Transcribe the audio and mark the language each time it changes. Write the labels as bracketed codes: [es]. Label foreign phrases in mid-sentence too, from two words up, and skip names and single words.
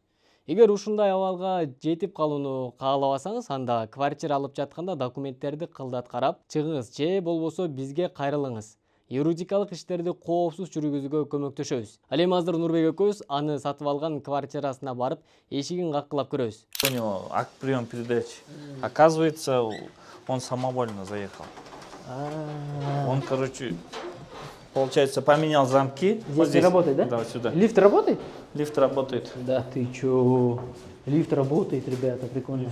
[ky] Эгер ушундай абалга жетип калууну каалабасаңыз, анда квартира алып жатканда документтерди кылдат карап чыгыңыз же болбосо бизге кайрылыңыз. Юридикалык иштерди коопсуз жүргүзүүгө көмөктөшөбүз. Ал эми азыр Нурбек экөөбүз аны сатып алган квартирасына барып, эшигин каккылап көрөбүз. [ru] У него акт прием передачи. Оказывается, он самовольно заехал. Он, короче, получается, поменял замки. Здесь вот не работает, да? Да, сюда. Лифт работает? Лифт работает. Да ты чё? Лифт работает, ребята, прикольно.